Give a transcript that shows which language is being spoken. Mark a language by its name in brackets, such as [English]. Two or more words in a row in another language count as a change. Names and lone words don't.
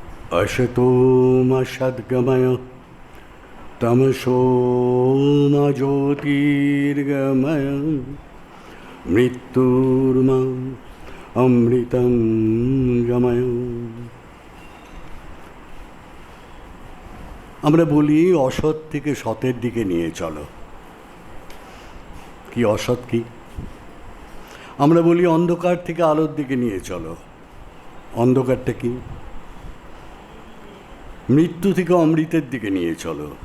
[Sanskrit] असतो मा सद्गमय तमसो मा ज्योतिर्गमय मृत्युर्मा अमृतं गमय। [Bangla] আমরা বলি অসৎ থেকে সতের দিকে নিয়ে চলো। কি অসৎ কি? আমরা বলি অন্ধকার থেকে আলোর দিকে নিয়ে চলো। অন্ধকারটা কি? মৃত্যু থেকে অমৃতের দিকে নিয়ে চলো।